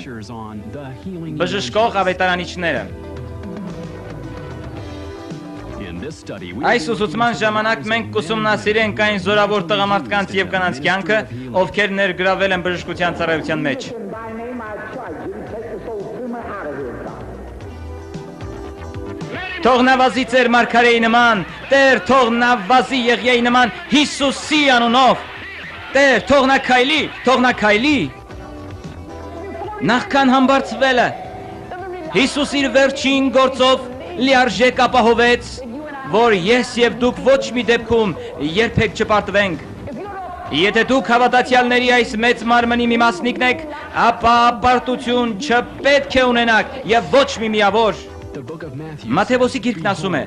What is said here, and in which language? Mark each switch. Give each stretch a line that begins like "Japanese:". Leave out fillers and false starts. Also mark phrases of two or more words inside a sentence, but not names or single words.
English: Lectures on the healing
Armenian: բժշկող ավետարանիչները։
English: In this study, we
Armenian: Այս ուսուցման ժամանակ մենք կուսումնասիրենք այն զորավոր տղամարդկանց եւ կանանց կյանքը, ովքեր ներգրավել են բժշկության ծառայության մեջ։
English: By name I charge you to take this old tumor out of here, God.
Armenian: Թող նա վազի ձեր մարգարեի նման, Տեր, թող նա վազի Եղիայի նման Հիսուսի անունով։ Տեր, թող նա քայլի։ Նախքան համբարձվելը, Հիսուս իր վերջին գործով լիարժեք ապահովեց, որ ես եւ դուք ոչ մի դեպքում երբեք չպարտվենք։ Եթե դուք հավատացյալների այս մեծ մարմնի մի մասնիկն եք, ապա պարտություն չպետք է ունենաք եւ ոչ մի միավոր։ Մատթեոսի գիրքն ասում է.